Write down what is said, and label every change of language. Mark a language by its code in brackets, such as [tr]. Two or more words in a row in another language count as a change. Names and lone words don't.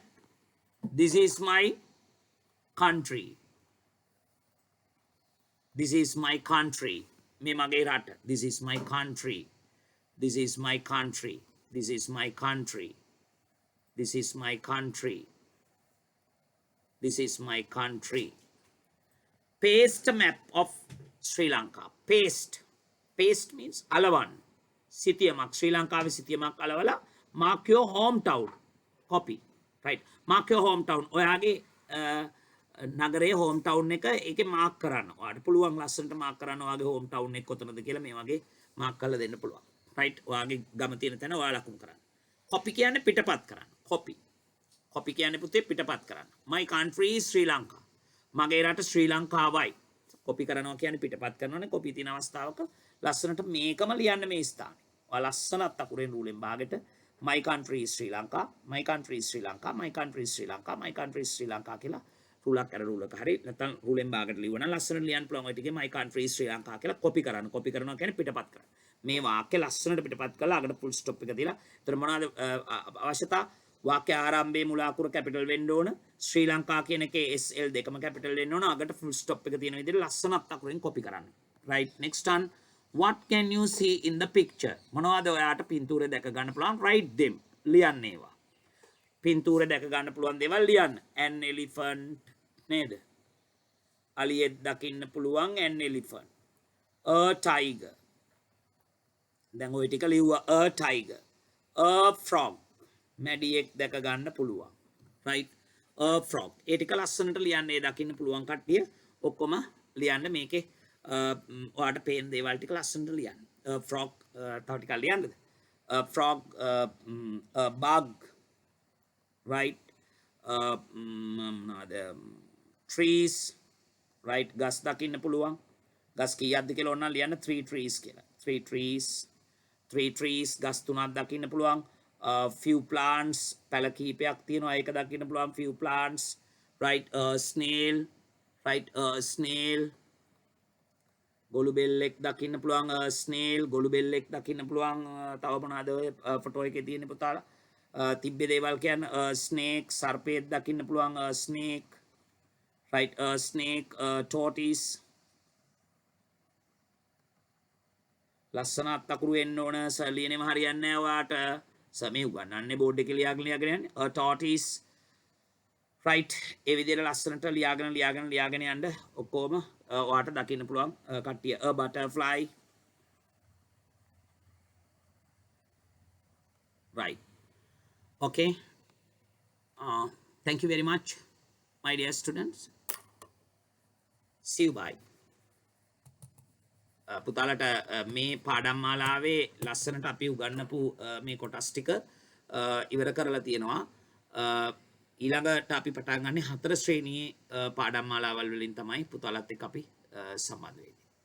[en] This is my country. This is my country. [si] මේ මගේ රට. [en] This is my country. This is my country. This is my country. This is my country. This is my country. Paste map of Sri Lanka. Paste. Paste means alawan. [si] සිතියමක් ශ්‍රී ලංකාවේ සිතියමක් අලවලා [en] mark your hometown. Copy. Right. Mark your hometown. [si] ඔයාගේ නගරේ [en] home town [si] එක ඒකේ මාක් කරන්න. ඔයාලට පුළුවන් ලස්සනට මාක් කරන්න ඔයාගේ [en] home town [si] එක කොතනද කියලා මේ වගේ මාක් කරලා දෙන්න පුළුවන්. රයිට්. ඔයාගේ ගම තියෙන තැන ඔයා ලකුණු කරන්න. කොපි කියන්නේ පිටපත් කරන්න. කොපි. කොපි කියන්නේ පුතේ පිටපත් කරන්න. [en] My country is Sri Lanka. [si] මගේ රට ශ්‍රී ලංකාවයි. කොපි කරනවා කියන්නේ පිටපත් කරනවානේ. කොපි තියෙන අවස්ථාවක ලස්සනට මේකම ලියන්න මේ ස්ථානේ. ඔයා ලස්සනත් අකුරෙන් රූලෙන් භාගෙට [en] my country is Sri Lanka, my country is Sri Lanka, [si] my country is Sri Lanka, my country is Sri Lanka කියලා රූලක් අර රූලක හරි නැත්නම් රූලෙන් භාගයට ලියවන ලස්සනට ලියන්න පුළුවන් ඔය ටිකේ my country is Sri Lanka කියලා කොපි කරන්න. කොපි කරනවා කියන්නේ පිටපත් කරන්න. මේ වාක්‍ය ලස්සනට පිටපත් කරලා අගට [en] full stop [si] එක දීලා එතන මොනවද අවශ්‍යතා වාක්‍ය ආරම්භයේ මුල අකුර කැපිටල් වෙන්න ඕන. ශ්‍රී ලංකා කියන එකේ SL දෙකම කැපිටල් වෙන්න ඕන. අගට [en] full stop [si] එක තියෙන විදිහට ලස්සනත් අකුරෙන් කොපි කරන්න. [en] right next one what can you see in the picture [si] මොනවද ඔයාට පින්තූරේ දැක ගන්න පුළුවන් [en] write them [si] ලියන්න ඒවා. පින්තූරේ දැක ගන්න පුළුවන් දේවල් ලියන්න. [en] an elephant [si] නේද? අලියෙක් දකින්න පුළුවන් [en] an elephant. a tiger [si] දැන් ওই ටික ලිව්වා [en] a tiger. a frog [si] මැඩියෙක් දැක ගන්න පුළුවන්. [en] right a frog [si] ඒ ටික ලස්සනට ලියන්න ඒ දකින්න පුළුවන් කට්ටිය ඔක්කොම ලියන්න මේකේ ඔයාට පේන දේවල් ටික ලස්සනට ලියන්න. [en] a frog [si] තව ටිකක් ලියන්නද? [en] a frog a bug right trees right [si] ගස් දකින්න පුළුවන්. ගස් කීයක්ද කියලා ඕන ලියන්න [en] 3 trees [si] කියලා. [en] 3 trees [si] ගස් තුනක් දකින්න පුළුවන්. [en] few plants [si] පැල කිහිපයක් තියෙනවා ඒක දකින්න පුළුවන් [en] few plants right snail right snail [si] ගොළු බෙල්ලෙක් දකින්න පුළුවන් snail ගොළු බෙල්ලෙක් දකින්න පුළුවන් තව මොනවාද ඔය ෆොටෝ එකේ තියෙන පුතාලා තිබ්බේ දේවල් කියන්නේ snake සර්පයෙක් දකින්න පුළුවන් [en] snake right snake tortoise [si] ලස්සනත් අකුරු එන්න ඕන ලියනෙම හරියන්නේ නැහැ ඔයාට සමේ උගන්නන්නේ බෝඩ් එකේ ලියාගෙන යන්නේ [en] a tortoise right [si] ඒ විදිහට ලස්සනට ලියාගෙන යන්න ඔක්කොම ඔයාට දකින්න පුළුවන් කට්ටිය [en] a butterfly right okay thank you very much my dear students see you bye [si] පුතාලට මේ පාඩම් මාලාවේ ලස්සනට අපි උගන්වපු මේ කොටස් ටික ඉවර කරලා තියෙනවා. ඊළඟට අපි පටන් ගන්නේ 4 ශ්‍රේණියේ පාඩම් මාලාවල් වලින් තමයි පුතාලත් එක්ක අපි සම්බන්ධ වෙන්නේ.